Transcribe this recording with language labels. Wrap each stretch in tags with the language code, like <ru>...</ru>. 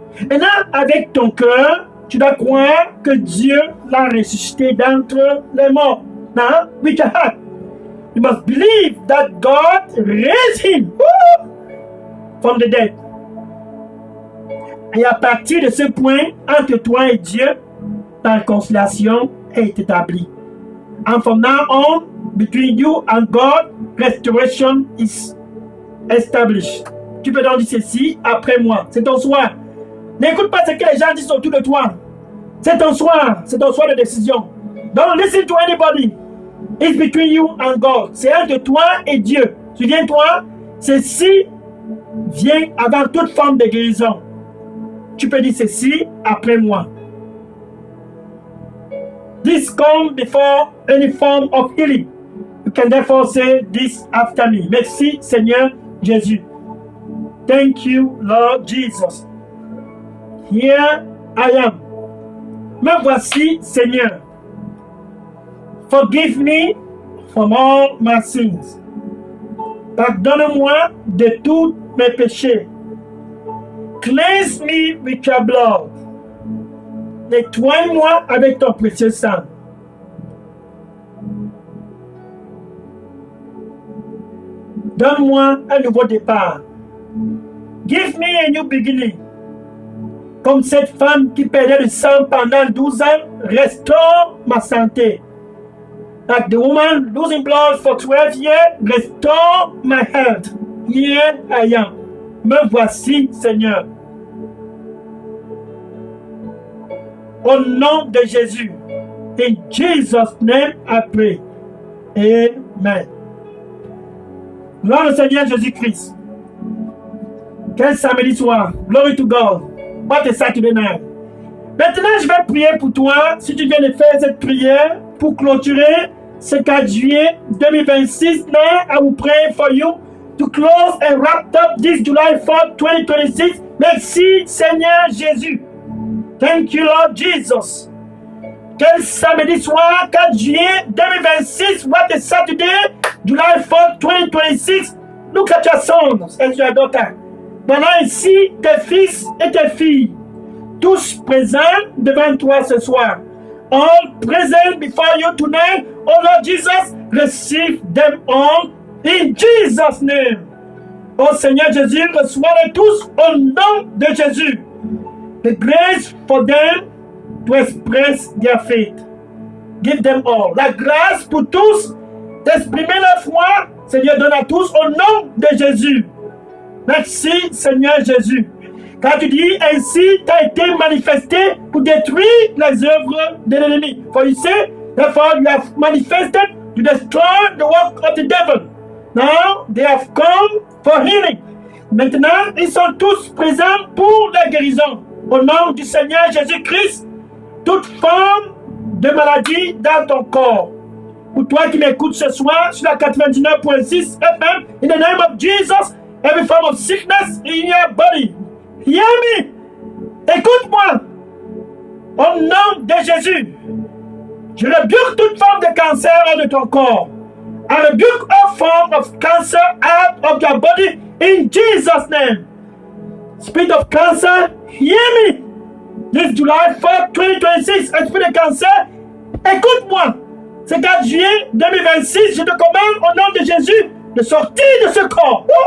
<fr>Maintenant, avec ton cœur, tu dois croire que Dieu l'a ressuscité d'entre les morts.</fr> <en>Now, with your heart, you must believe that God raised him from the dead.</en> <fr>Et à partir de ce point, entre toi et Dieu, la réconciliation est établie.</fr> <en>And from now on, between you and God, restoration is established.</en> <fr>Tu peux donc dire ceci après moi. C'est ton soir. N'écoute pas ce que les gens disent autour de toi. C'est ton soir. C'est ton soir de décision.</fr> <en>Don't listen to anybody. It's between you and God.</en> <fr>C'est entre toi et Dieu. Souviens-toi, ceci vient avant toute forme de guérison. Tu peux dire ceci après moi.</fr> <en>This comes before any form of healing. You can therefore say this after me.</en> <fr>Merci Seigneur Jésus.</fr> <en>Thank you Lord Jesus. Here I am.</en> <fr>Me voici Seigneur.</fr> <en>Forgive me from all my sins.</en> <fr>Pardonne-moi de tous mes péchés.</fr> <en>Cleanse me with your blood.</en> <fr>Nettoie-moi avec ton précieux sang. Donne-moi un nouveau départ.</fr> <en>Give me a new beginning.</en> <fr>Comme cette femme qui perdait le sang pendant 12 ans, restaure ma santé.</fr> <en>Like the woman losing blood for 12 years, restore my health. Here I am.</en> <fr>Me voici, Seigneur. Au nom de Jésus.</fr> <en>In Jesus' name I pray. Amen.</en> <fr>Gloire au Seigneur Jésus-Christ. Quel samedi soir.</fr> <en>Glory to God. what a Saturday night.</en> <fr>Maintenant, je vais prier pour toi, si tu viens de faire cette prière, pour clôturer ce 4 juillet 2026.</fr> <en>Now, I will pray for you to close and wrap up this July 4th, 2026.</en> <fr>Merci, Seigneur Jésus.</fr> <en>Thank you, Lord Jesus.</en> <fr>Quel samedi soir, 4 juillet 2026,</fr> <en>what a Saturday, July 4th, 2026. Look at your sons and your daughter.</en> <fr>Maintenant ici, tes fils et tes filles, tous présents devant toi ce soir.</fr> <en>All present before you tonight, oh Lord Jesus, receive them all in Jesus' name.</en> <fr>Oh Seigneur Jésus, reçois-les tous au nom de Jésus.</fr> <en>The grace for them to express their faith. Give them all.</en> <fr>La grâce pour tous d'exprimer leur foi, Seigneur, donne à tous au nom de Jésus. Merci, Seigneur Jésus. Quand tu dis ainsi, tu as été manifesté pour détruire les œuvres de l'ennemi.</fr> <en>For you say, therefore you have manifested to destroy the work of the devil. Now they have come for healing.</en> <fr>Maintenant, ils sont tous présents pour la guérison. Au nom du Seigneur Jésus-Christ, toute forme de maladie dans ton corps. Pour toi qui m'écoutes ce soir sur la 99.6 FM,</fr> <en>in the name of Jesus, every form of sickness in your body. Hear me.</en> <fr>Écoute-moi. Au nom de Jésus, je rebuke toute forme de cancer hors de ton corps.</fr> <en>I rebuke all form of cancer out of your body in Jesus' name. Spirit of cancer, hear me. This July 4th, 2026,</en> <fr>esprit de cancer, écoute-moi. Ce 4 juillet 2026, je te commande au nom de Jésus de sortir de ce corps.</fr>